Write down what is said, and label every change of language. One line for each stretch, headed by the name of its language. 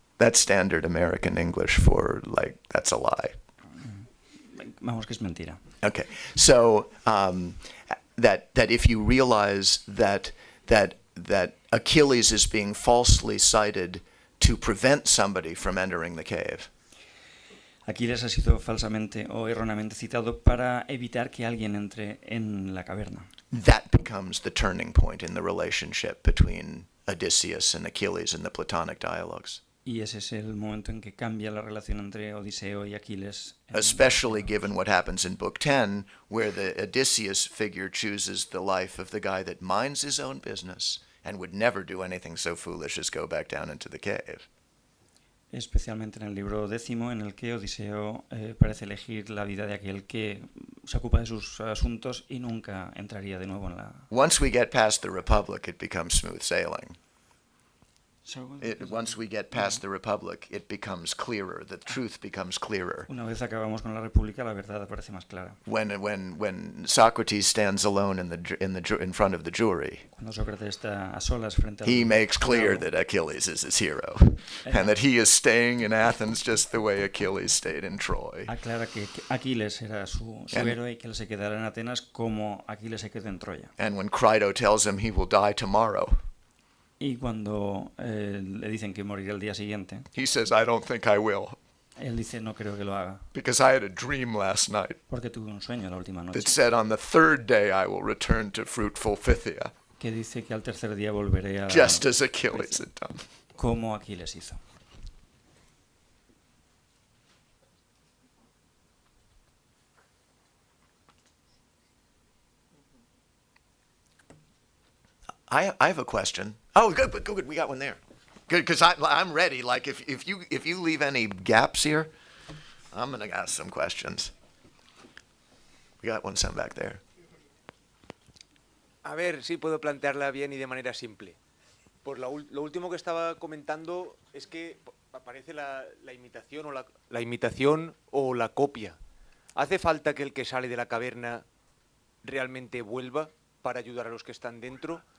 English: That's standard American English for, like, that's a lie.
Spanish: Vamos, que es mentira.
English: Okay, so that if you realize that Achilles is being falsely cited to prevent somebody from entering the cave,
Spanish: Aquiles ha sido falsamente o erróneamente citado para evitar que alguien entre en la caverna.
English: that becomes the turning point in the relationship between Odysseus and Achilles in the Platonic dialogues,
Spanish: Y ese es el momento en que cambia la relación entre Odiseo y Aquiles.
English: especially given what happens in Book 10, where the Odysseus figure chooses the life of the guy that minds his own business and would never do anything so foolish as go back down into the cave.
Spanish: Especialmente en el libro 10, en el que Odiseo parece elegir la vida de aquel que se ocupa de sus asuntos y nunca entraría de nuevo en la...
English: Once we get past the Republic, it becomes smooth sailing. Once we get past the Republic, it becomes clearer. The truth becomes clearer.
Spanish: Una vez acabamos con la República, la verdad aparece más clara.
English: When Socrates stands alone in front of the jury,
Spanish: Cuando Sócrates está a solas frente al...
English: he makes clear
Spanish: jurado,
English: that Achilles is his hero, and that he is staying in Athens just the way Achilles stayed in Troy.
Spanish: aclara que Aquiles era su héroe y que él se quedará en Atenas como Aquiles se quedó en Troya.
English: And when Crito tells him he will die tomorrow,
Spanish: Y cuando le dicen que morirá el día siguiente,
English: he says, I don't think I will,
Spanish: él dice no creo que lo haga,
English: because I had a dream last night
Spanish: porque tuve un sueño la última noche
English: that said on the third day I will return to fruitful Phthia,
Spanish: que dice que al tercer día volveré a...
English: just as Achilles had done.
Spanish: como Aquiles hizo.
English: I have a question. Oh, good. We got one there. Good, because I'm ready. Like if you leave any gaps here, I'm gonna ask some questions. We got one back there.
Spanish: A ver si puedo plantearla bien y de manera simple. Pues lo último que estaba comentando es que aparece la imitación o la copia. ¿Hace falta que el que sale de la caverna realmente vuelva para ayudar a los que están dentro?